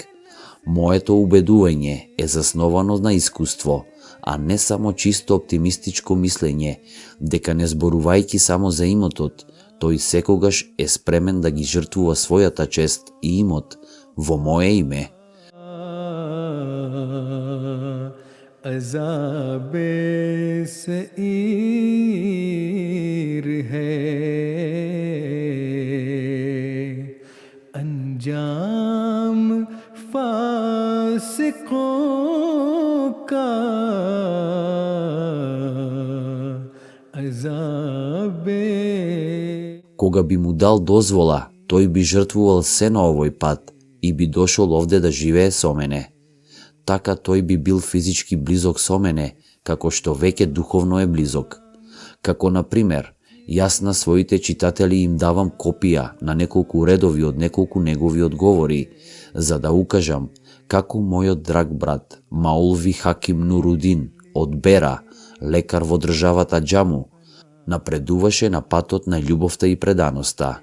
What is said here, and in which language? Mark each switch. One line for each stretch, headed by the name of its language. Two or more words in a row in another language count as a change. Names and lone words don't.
Macedonian: Моето убедување е засновано на искуство, а не само чисто оптимистичко мислење, дека не зборувајќи само за имотот, тој секогаш е спремен да ги жртвува својата чест и имот во мое име.
Urdu: عذابِ سعیر ہے انجام فاسقوں کا عذابِ.
Macedonian: Кога би му дал дозвола, тој би жртвувал се на овој пат и би дошол овде да живее со мене. Така тој би бил физички близок со мене, како што веќе духовно е близок. Како, например, јас на своите читатели им давам копија на неколку редови од неколку негови одговори, за да укажам како мојот драг брат Маулви Хаким Нурудин од Бера, лекар во државата Џаму, напредуваше на патот на љубовта и преданоста.